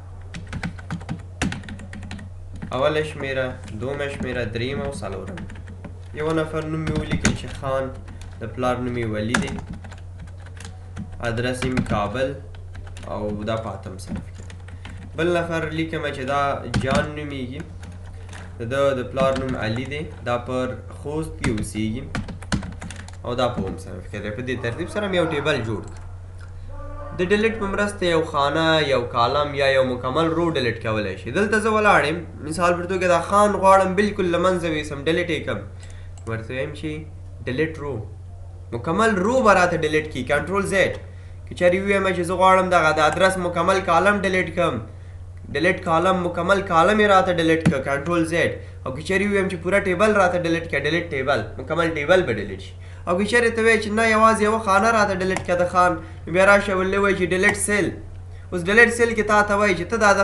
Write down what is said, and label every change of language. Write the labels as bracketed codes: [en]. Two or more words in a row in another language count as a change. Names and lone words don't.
[ps] اوله شمېره دومه شمېره درېیمه او څلورمه یو نفر نوم مې ولیکل چې خان د پلار نوم یې ولی دی ادرس یې کابل او دا په اتم صنف کې بل نفر لیکمه چې دا جان نومیږي د پلار نوم علي دی دا پر خوست کې اوسیږي او دا په اوم صنف کې دی په دې ترتیب سره مې یو ټیبل جوړ کړ د ډیلیټ په مرسته یو خانه یو کالم یا یو مکمل رو ډیلیټ کولی شي دلته زه ولاړ یم مثال په توګه دا خان غواړم بلکل له منځه ویسم ډیلیټ یې کړم ورته وایم چې [en] delete row [ps] مکمل رو به راته ډیلیټ کړي [en] control Z [ps] که چېرې ووایم چې زه غواړم دغه د ادرس مکمل کالم ډیلیټ کړم [en] delete column [ps] مکمل کالم یې راته ډیلیټ کړه [en] control Z [ps] او که چېرې ووایم چې پوره ټیبل راته ډیلیټ کړه [en] delete table [ps] مکمل ټیبل به ډیلیټ شي او که چېرې ته وایې چې نه یوازې یوه خانه راته ډیلیټ کړه د خان نو بیا راشه ولې وایي چې [en] delete cell [ps] اوس [en] delete cell [ps] کې تا ته وایي چې ته دا د